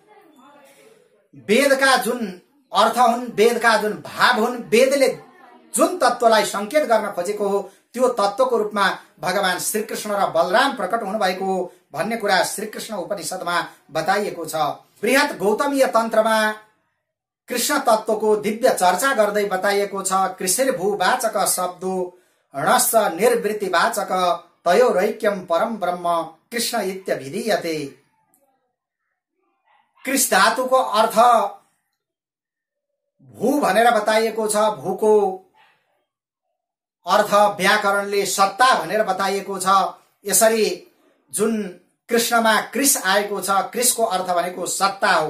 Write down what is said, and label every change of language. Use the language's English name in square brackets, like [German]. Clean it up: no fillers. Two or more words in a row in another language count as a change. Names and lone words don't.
[Nepali] वेदका जुन अर्थ हुन्, वेदका जुन भाव हुन्, वेदले जुन तत्त्वलाई संकेत गर्न खोजेको हो त्यो तत्त्वको रूपमा भगवान श्रीकृष्ण र बलराम प्रकट हुनुभएको हो भन्ने कुरा श्रीकृष्ण उपनिषदमा बताइएको छ। बृहत गौतमीय तन्त्रमा कृष्ण तत्त्वको दिव्य चर्चा गर्दै बताइएको छ, [Sanskrit] कृषिर्भूवाचक शब्दो णश्च निर्वृत्तिवाचक तयोरैक्यम परम ब्रह्म कृष्ण इत्यभिधीयते। [Nepali] कृष धातुको अर्थ भू भनेर बताइएको छ, भूको अर्थ व्याकरणले सत्ता भनेर बताइएको छ। यसरी जुन कृष्णमा कृष आएको छ, कृषको अर्थ भनेको सत्ता हो।